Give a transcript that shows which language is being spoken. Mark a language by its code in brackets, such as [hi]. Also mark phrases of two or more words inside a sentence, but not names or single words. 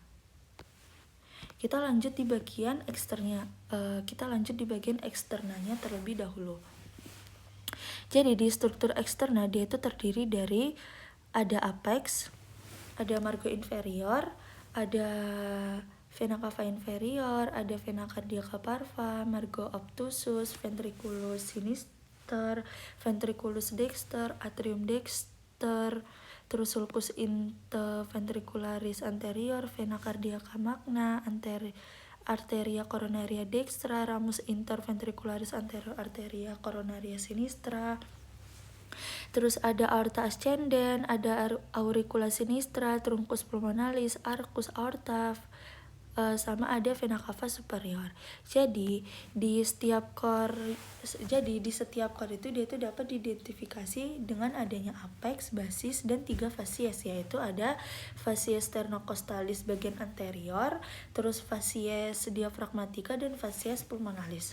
[id] Kita lanjut di bagian eksternanya terlebih dahulu. Jadi di struktur eksternal dia itu terdiri dari ada apex, ada [la] margo inferior, ada vena cava inferior, ada vena cardiaca parva, margo obtusus, ventriculus sinister, ventriculus dexter, atrium dexter, terus sulcus interventricularis anterior, vena cardiaca magna, arteria coronaria dextra, ramus interventricularis anterior, arteria coronaria sinistra. [id] Terus ada [la] aorta ascendens, [id] ada [la] auricula sinistra, truncus pulmonalis, arcus aorta, [id] sama ada [la] vena cava superior. [id] Jadi di setiap core itu dia itu dapat diidentifikasi dengan adanya apex, basis, dan 3 fasies, yaitu ada [la] fasies sternocostalis [id] bagian anterior, terus [la] fasies diafragmatica, [id] dan [la] fasies pulmonalis.